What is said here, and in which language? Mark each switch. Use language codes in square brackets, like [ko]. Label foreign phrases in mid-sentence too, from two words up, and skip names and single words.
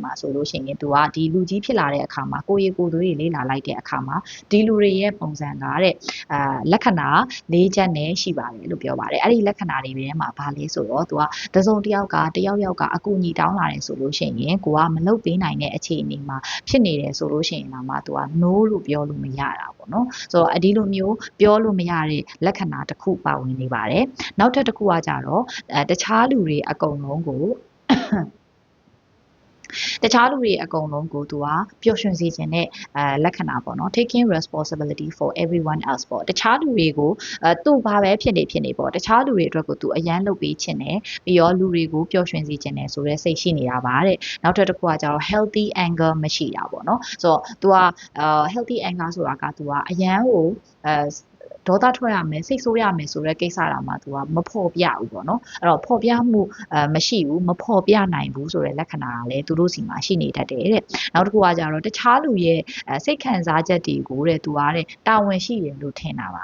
[my] မှာဆိုလို့ရှိရင်သူကဒီလူကြီးဖြစ်လာတဲ့အခါမှာကိုယ်ရည်ကိုယ်သွေးတွေလေးလာလိုက်တဲ့အခါမှာဒီလူတွေရဲ့ပုံစံကတဲ့လက္ခဏာ၄ချက်နဲ့ရှိပါတယ်လို့ပြောပါတယ်အဲ့ဒီလက္ခဏာတွေထဲမှာဘာလဲဆိုတော့သူကတစုံတစ်ယောက်ကအကူအညီတောင်းလာတယ်ဆိုလို့ရှိရင်ကိုကမလုပ်ပေးနိုင်တဲ့အခြေအနေမှာဖြစ်နေတယ်ဆိုလို့ရှိရင်တော့မှသူက no လို့ပြောလို့မရတာပေါ့နော်ဆိုတော့ဒီလိုမျိုးပြောလို့မရတဲ့လက္ခဏာတစ်ခုပါဝင်နေပါတယ်နောက်ထပ်တစ်ခုကကြတော့တခြားလူတွေအကုန်လုံးကို တခြားလူတွေအကုန်လုံးကိုသူကပျော်ရွှင်စေခြင်းနဲ့လက္ခဏာပေါ့နော် [en] taking responsibility for everyone else [my] ပေါ့တခြားလူတွေကိုသူ့ဘာပဲဖြစ်နေပေါ့တခြားလူတွေအတွက်ကိုသူအရန်လုပ်ပေးခြင်းနဲ့ပြီးတော့လူတွေကိုပျော်ရွှင်စေခြင်းနဲ့ဆိုတဲ့စိတ်ရှိနေတာပါတဲ့နောက်ထပ်တစ်ခုကကျတော့ healthy anger မရှိတာပေါ့နော်ဆိုတော့သူက [en] healthy anger [my] ဆိုတာကသူကအရန်ကိုဒေါသထွက်ရမယ်စိတ်ဆိုးရမယ်ဆိုတဲ့ကိစ္စတာမှာသူကမဖော်ပြဘူးပေါ့နော်အဲ့တော့ဖော်ပြမှုမရှိဘူးမဖော်ပြနိုင်ဘူးဆိုတဲ့ လက္ခဏာကလည်းသူတို့စီမှာရှိနေတတ်တယ်တဲ့နောက်တစ်ခုကကြတော့တခြားလူရဲ့စိတ်ခံစားချက်တွေကိုတဲ့သူကတဲ့တာဝန်ရှိတယ်လို့ထင်တာပါ